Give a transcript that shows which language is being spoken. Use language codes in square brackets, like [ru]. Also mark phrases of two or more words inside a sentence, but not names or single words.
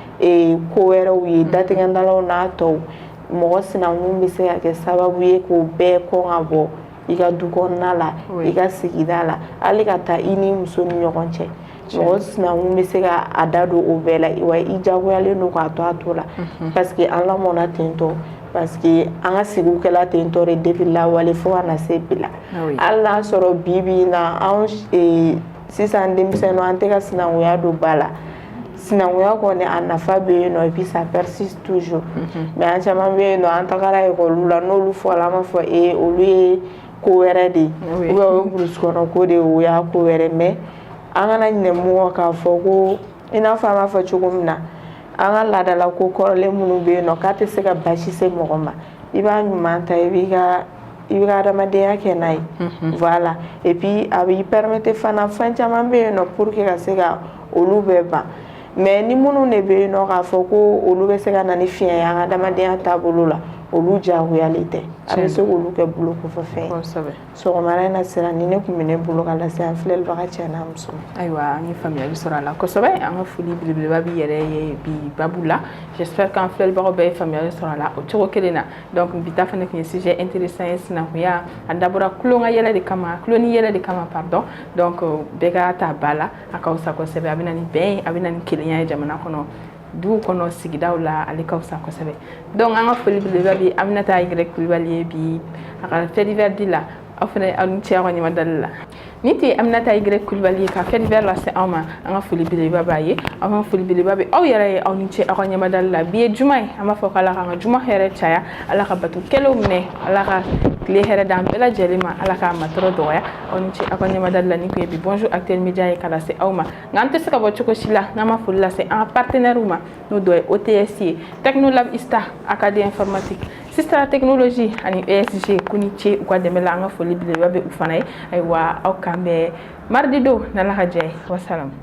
[bm] ko wɛrɛw ye datigɛndalaw n'a tɔw mɔgɔ sinankun bɛ se ka kɛ sababu ye k'o bɛɛ kɔn ka bɔ i ka du kɔnɔna la i ka sigida la hali ka taa i ni muso ni ɲɔgɔn cɛ mɔgɔ sinankun bɛ se ka a da don o bɛɛ la wa i jagoyalen don k'a to a to la [fr] parce que [bm] an lamɔna ten tɔ [fr] parce que [bm] an ka sigiw kɛla ten tɔ de depuis lawale fo ka na se bi la hali n'a sɔrɔ bi bi in na anw sisan denmisɛnninw an tɛ ka sinankunya don ba la sinankunya kɔni a nafa bɛ yen nɔ [fr] et puis ça persiste toujours mais [bm] an caman bɛ yen nɔ an tagara ekɔliw la n'olu fɔra an b'a fɔ olu ye ko wɛrɛ de ye ou bien o ye burusi kɔnɔ ko de ye o y'a ko wɛrɛ mais an kana ɲinɛ mun kɔ k'a fɔ ko i n'a fɔ an b'a fɔ cogo min na an ka laadala ko kɔrɔlen minnu bɛ yen nɔ k'a tɛ se ka basi se mɔgɔ ma i b'a ɲuman ta i b'i ka adamadenya kɛ n'a ye [fr] voilà et puis [bm] a b'i permettre fana fɛn caman bɛ yen nɔ [fr] pour que [bm] ka se ka olu bɛɛ ban mais ni minnu de bɛ yen nɔ k'a fɔ ko olu bɛ se ka na ni fiɲɛ ye an ka adamadenya taabolo la olu diyagoyalen tɛ a bɛ se k'olu kɛ bolo kɔfɛ fɛn ye sɔgɔmada in na sera ni ne tun bɛ ne bolo ka lase an filɛlibaga cɛ n'a muso ayiwa an ye faamuyali sɔrɔ a la kosɛbɛ an ka foli belebeleba b'i yɛrɛ ye bi babu la j'espère qu'an filɛlibagaw bɛɛ ye faamuyali sɔrɔ a la o cogo kelen na donc bi ta fana tun ye [fr] sujet intéressant [bm] ye sinankunya a dabɔra kulon ka yɛlɛ de kama kulon ni yɛlɛ de kama pardon donc bɛɛ ka ta ba la a ka fisa kosɛbɛ a bɛ na ni bɛn ye a bɛ na ni kelenya ye jamana kɔnɔ dugu kɔnɔ sigidaw la ale ka fisa kosɛbɛ donc an ka foli belebeleba bi Aminata Y Kulibali ye bi a ka [fr] fait divers [bm] di la aw fana aw ni ce aw ka ɲamadali la ni tɛ Aminata Y Kulibali ye ka [fr] fait divers [bm] lase aw ma an ka foli belebeleba b'a ye aw ka foli belebeleba bɛ aw yɛrɛ ye aw ni ce aw ka ɲamadali la bi ye juma ye an b'a fɔ k'Ala k'an ka juma hɛrɛ caya Ala ka bato kɛlenw minɛ Ala ka tile hɛrɛ d'an bɛɛ lajɛlen ma Ala k'a matɔrɔ dɔgɔya aw ni ce aw ka ɲamadali la ni tun ye bi bonjour Actuel Media ye ka lase aw ma nka an tɛ se ka bɔ cogo si la n'an ma foli lase an ka partenaires ma n'o dɔ ye OTS ye Technolab ISTA Acadie Informatique Sistra Technologie ani ESG k'u ni ce u ka dɛmɛ la an ka foli belebeleba bɛ u fana ye ayiwa aw kan bɛɛ mardi don n'Ala ka jɛ ye wasalam